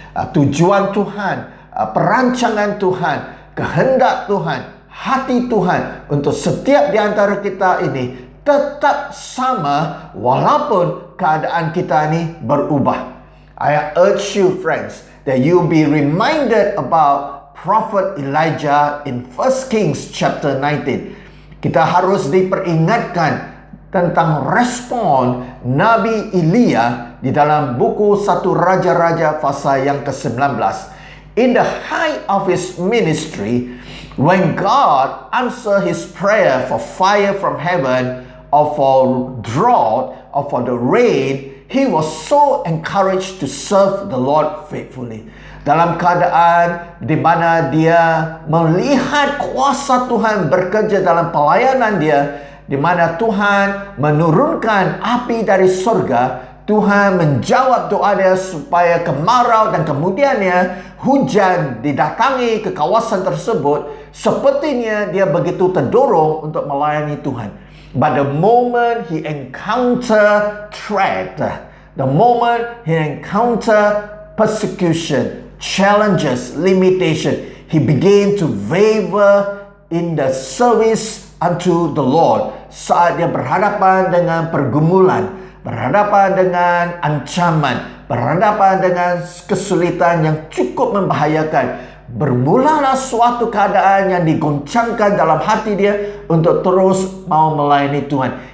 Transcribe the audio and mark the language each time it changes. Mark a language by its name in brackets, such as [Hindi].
[Malay] Tujuan Tuhan, perancangan Tuhan, kehendak Tuhan, hati Tuhan untuk setiap di antara kita ini tetap sama walaupun keadaan kita ini berubah. [English] I urge you friends that you be reminded about Prophet Elijah in 1 Kings chapter 19. [Malay] Kita harus diperingatkan tentang respon Nabi Elia di dalam buku 1 Raja-Raja pasal yang ke-19. [English] In the height of his ministry, when God answered his prayer for fire from heaven, or for drought, or for the rain, he was so encouraged to serve the Lord faithfully. [Malay] Dalam keadaan di mana dia melihat kuasa Tuhan bekerja dalam pelayanan dia, di mana Tuhan menurunkan api dari surga, Tuhan menjawab doa dia supaya kemarau dan kemudiannya hujan didatangi ke kawasan tersebut. Sepertinya dia begitu terdorong untuk melayani Tuhan. [English] But the moment he encounter threat, the moment he encounter persecution, challenges, limitation, he began to waver in the service unto the Lord. [Malay] Saat dia berhadapan dengan pergumulan, berhadapan dengan ancaman, berhadapan dengan kesulitan yang cukup membahayakan, bermulalah suatu keadaan yang digoncangkan dalam hati dia untuk terus mau melayani Tuhan.